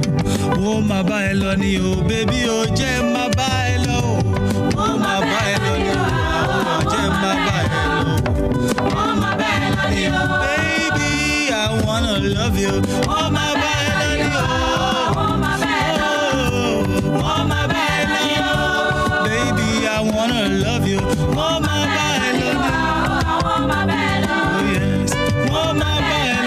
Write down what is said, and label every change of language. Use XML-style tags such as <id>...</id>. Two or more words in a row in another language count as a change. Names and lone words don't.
<yo>Ó máa bá ẹ lọ ní o, bébí o jẹ́ máa bá ẹ lọ o. Ó máa bá ẹ lọ ní o, àó àjẹ́ máa bá ẹ lọ o. Ó máa bá ẹ lọ ní o,</yo> <en>baby I wanna love you.</en> <yo>Ó máa bá ẹ lọ ní o. Ó máa bá ẹ lọ. Ó máa bá ẹ lọ ní o,</yo> <en>baby I wanna love you.</en> <yo>Ó máa bá ẹ lọ ní o. Ó máa bá ẹ lọ.</yo> <en>Oh yes.</en> <yo>Ó máa bá ẹ lọ.</yo>